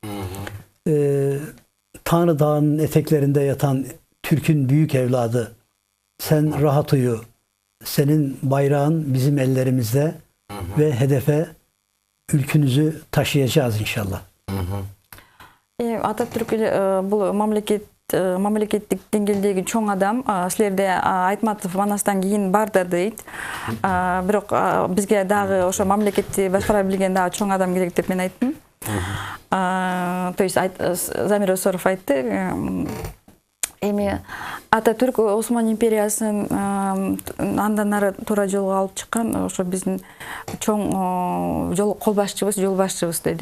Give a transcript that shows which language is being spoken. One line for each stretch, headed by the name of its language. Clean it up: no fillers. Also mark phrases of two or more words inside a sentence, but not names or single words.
Turkish: Tanrı Dağı'nın eteklerinde yatan Türk'ün büyük evladı, sen rahat uyu. Senin bayrağın bizim ellerimizde ve hedefe ülkünüzü taşıyacağız inşallah.
Kyrgyz: Atatürk bu мамлекеттик деңгээлдеги чоң адам. Силерде Айтматов Манастан кийин барды дейт. Бирок бизге дагы ошо мамлекетти башкара билген дагы чоң адам керек деп мен айттым.
Russian: То есть
Kyrgyz: Замир Өсөров айтты. Эми Ататүрк Осман империясын андан ары туура жолго алып чыккан ошо биздин чоң жол кол башчыбыз, жол башчыбыз деди.